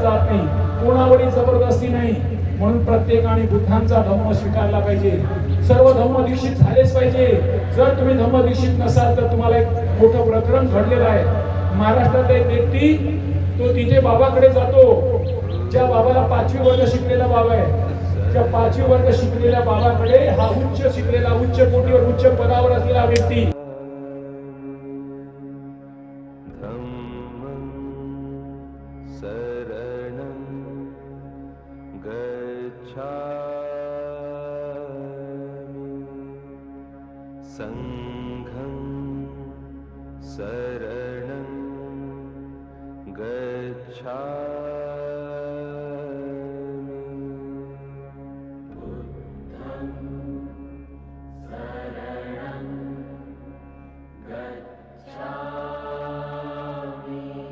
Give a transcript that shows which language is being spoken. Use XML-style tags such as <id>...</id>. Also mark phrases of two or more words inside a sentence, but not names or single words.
<mr>जात नाही कोणावरही जबरदस्ती नाही म्हणून प्रत्येकाने बुद्धांचा धर्म स्वीकारला पाहिजे सर्व धर्मदीक्षित झालेच पाहिजे जर तुम्ही धर्मदीक्षित नसाल तर तुम्हाला एक मोठं प्रकरण घडलेलं आहे महाराष्ट्रात एक व्यक्ती तो तिथे बाबाकडे जातो ज्या बाबाला 5वी वर्ग शिकलेला बाबा आहे त्या 5वी वर्ग शिकलेल्या बाबाकडे हा उच्च शिकलेला उच्च कोटीवर उच्च पदावर असलेला व्यक्ती</mr> <pi>शरणं गच्छामि संघं शरणं गच्छामि बुद्धं शरणं गच्छामि</pi>